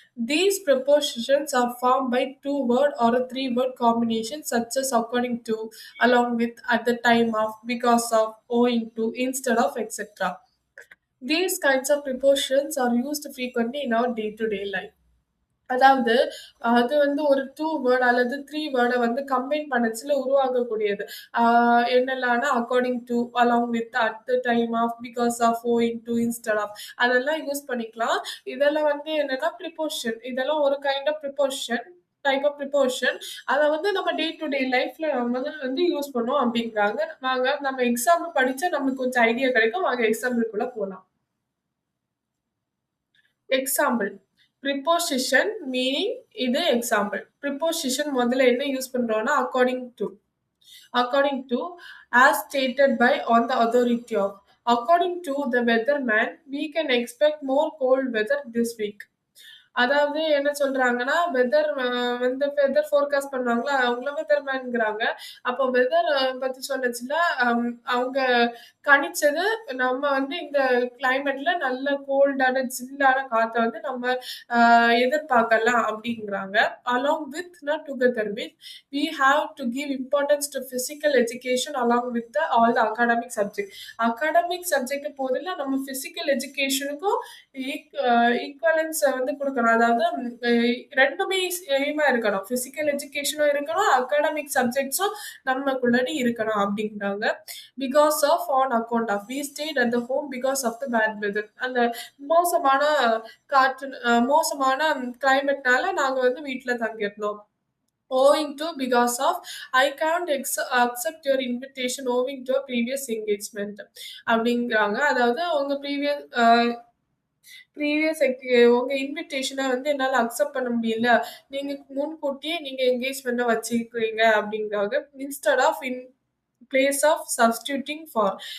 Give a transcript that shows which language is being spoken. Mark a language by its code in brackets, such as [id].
[en] These prepositions are formed by two word or a three word combination such as according to, along with, at the time of, because of, owing to, instead of, etc. These kinds of prepositions are used frequently in our day-to-day life. [ta] அதாவது அது வந்து ஒரு 2 word அல்லது 3 வேர்ட வந்து combine பண்ணச்சுல உருவாகக்கூடியது. என்னெல்லாம்னா according two, along with, at the time of, because of, owing two, instead of அதெல்லாம் use பண்ணிக்கலாம். இதெல்லாம் வந்து என்னன்னா ப்ரிப்போஷன். இதெல்லாம் ஒரு kind of preposition type of preposition. அத வந்து நம்ம டே டு டே லைஃப்ல நம்ம வந்து யூஸ் பண்ணுவோம் அப்படிங்கிறாங்க. வாங்க நம்ம எக்ஸாம்பிள் படிச்சா நமக்கு கொஞ்சம் ஐடியா கிடைக்கும். வாங்க எக்ஸாம்பிள்குள்ள போலாம். எக்ஸாம்பிள் ப்ரிப்போசிஷன் மீனிங் இது எக்ஸாம்பிள். ப்ரிப்போசிஷன் முதல்ல என்ன யூஸ் பண்றோம்னா [en] according to as stated by on the authority of. According to the weatherman we can expect more cold weather this week. [ta] அதாவது என்ன சொல்றாங்கன்னா, வந்து வெதர் ஃபோர்காஸ்ட் பண்ணுவாங்கல்ல, அவங்கள வெதர்மேன்ங்கிறாங்க. அப்போ வெதர் பத்தி சொன்னச்சுல, அவங்க கணிச்சது நம்ம வந்து இந்த கிளைமேட்ல நல்ல கோல்டான, சில்லான காத்த வந்து நம்ம எதிர்பார்க்கலாம் அப்படிங்கிறாங்க. [en] Along with not together with we have to give importance to physical education along with all the academic subject. [ta] Academic subject போதில நம்ம பிசிக்கல் எஜுகேஷனுக்கும் ஈக்குவலன்ஸ் வந்து கொடுக்கணும். அதாவது ரெண்டுமே சேமா இருக்கணும். பிசிக்கல் எஜுகேஷனும் இருக்கணும், அகாடமிக் சப்ஜெக்ட்ஸும் நம்மக்குள்ளடி இருக்கணும் அப்படிங்கிறாங்க. [en] Because of, on account of, we stayed at the home because of the bad weather. [ta] அந்த மோசமான காற்று, மோசமான கிளைமேட்னால நாங்க வந்து வீட்டுல தங்கியிருந்தோம். [en] owing to, because of, I can't accept your invitation owing to a previous engagement அப்படிங்கிறாங்க. [ta] அதாவது உங்க ப்ரீவியஸ் உங்க இன்விடேஷனை வந்து என்னால அக்செப்ட் பண்ண முடியல. நீங்க முன்கூட்டியே நீங்க என்கேஜ்மெண்ட்டை வச்சிருக்கிறீங்க அப்படிங்கிறாங்க. [en] Instead of, in place of, substituting for.